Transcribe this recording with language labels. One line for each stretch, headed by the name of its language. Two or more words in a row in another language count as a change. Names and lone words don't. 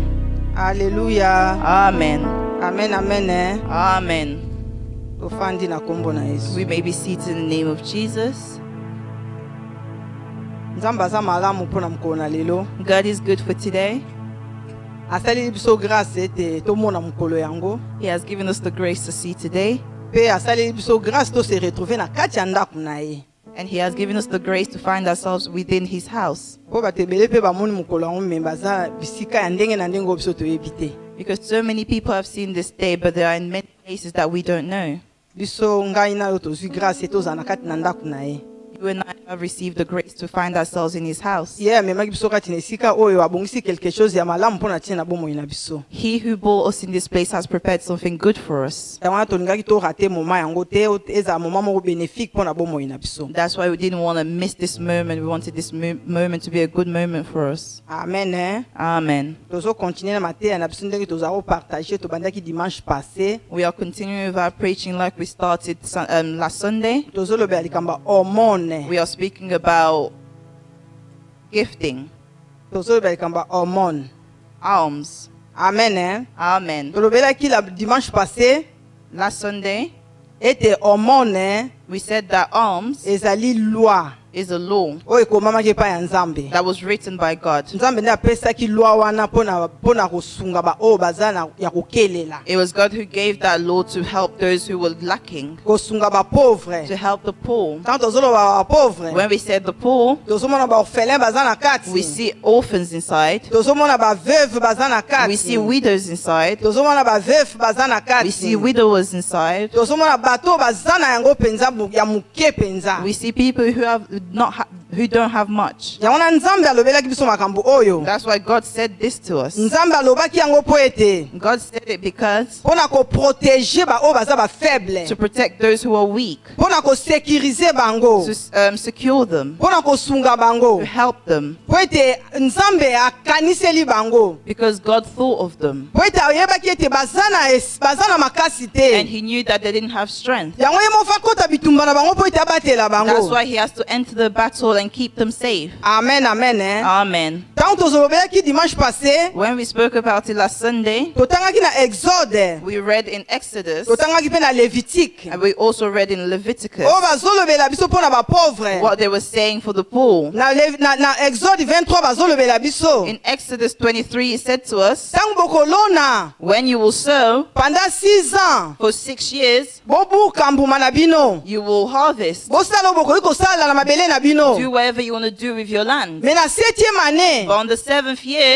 Lingala: Alléluia. Amen. Amen, amen. Amen. Tofandi na kombo na Yesu.
English: We may be seated in the name of Jesus.
Lingala: Nzambe aza malamu mpona mokolo na lelo.
English: God is good for today.
Lingala: Asali biso grâce ete tomona mokolo yango.
English: He has given us the grace to see today.
Lingala: Pe asali biso grâce to
French: se retrouver
Lingala: na kati ya ndako na ye.
English: And He has given us the grace to find ourselves within His house.
Lingala: Po batebele pe bamoni mokolo yango me baza bisika ya ndenge na ndenge biso toyebi te.
English: Because so many people have seen this day, but they are in many places that we don't know.
Lingala: Biso ngai na yo tozwi grâce toza na kati na ndako na ye.
English: You and I have received the grace to find ourselves in His house. Yeah,
Lingala: memaki biso kati na esika oyo abongisi
French: quelque chose
Lingala: ya malamu mpona tina bomoi na biso.
English: He who brought us in this place has prepared something good for us.
Lingala: Wana tolingaki to rate moment yango te eza moment moko bénéfique mpona bomoi na biso.
English: That's why we didn't want to miss this moment. We wanted this moment to be a good moment for us.
Lingala: Amen. Eh? Amen. Tozo continuer na mateya na biso ndenge tozako partager tobandaki
French: dimanche passé.
English: We are continuing with our preaching like we started last Sunday.
Lingala: Tozo lobela likamba hormone.
English: We are speaking about gifting.
Lingala: Tozo lobela likamba hormone.
English: Alms.
Lingala: Amen. Eh? Amen. Tolobela ki
French: la dimanche passé.
English: Last Sunday,
Lingala: Ete hormone.
English: we said that alms
Lingala: Ezali loi.
English: is a law
Lingala: Oyo ekomamaki pa ya Nzambe.
English: that was written by God.
Lingala: Nzambe nde apesaki loi wana pona kosunga ba oyo baza na ya kokelela.
English: It was God who gave that law to help those who were lacking,
Lingala: Kosunga ba pauvre.
English: to help the poor.
Lingala: Quand tozoloba ba pauvre.
English: When we said the poor,
Lingala: Tozomona ba orphelin baza na kati.
English: we see orphans inside,
Lingala: Tozomona ba veuve baza na kati.
English: we see widows inside,
Lingala: Tozomona ba veuf baza na kati.
English: we see widowers inside,
Lingala: Tozomona bato baza na yango penza ya muke penza.
English: we see people who don't have much.
Lingala: Yango na Nzambe alobelaki biso makambo oyo.
English: That's why God said this to us.
Lingala: Nzambe alobaki yango po ete
English: God said it because
Lingala: pona ko protéger ba oyo baza ba faible.
English: to protect those who are weak,
Lingala: Pona ko sécuriser bango.
English: to secure them,
Lingala: Pona ko sunga bango.
English: to help them,
Lingala: Po ete Nzambe akaniseli bango.
English: because God thought of them.
Lingala: Po ete ayebaki ete baza na makasi
English: And
Lingala: te.
English: He knew that they didn't have strength.
Lingala: Yango ye mofa kota bitumba na bango po ete abatela
English: That's
Lingala: bango.
English: why He has to enter the battle and keep them safe.
Lingala: Amen, amen. Eh? Amen. Tant tozolobelaki
French: dimanche passé,
English: When we spoke about it last Sunday,
Lingala: totangaki na Exode,
English: we read in Exodus
Lingala: totangaki pe na Lévitique.
English: and we also read in Leviticus
Lingala: O bazolobela biso pona ba pauvre.
English: what they were saying for the poor.
Lingala: Na Exode 23 bazolobela biso.
English: In Exodus 23, it said to us,
Lingala: Tant bokolona
English: when you will sow
French: pendant 6 ans,
English: for 6 years,
Lingala: bobuka mbuma na bino.
English: you will harvest.
Lingala: Bosala bokoki kosala na mabele na bino.
English: Do whatever you want to do with your land.
Lingala: Mais na 7e année,
English: But on the 7th year,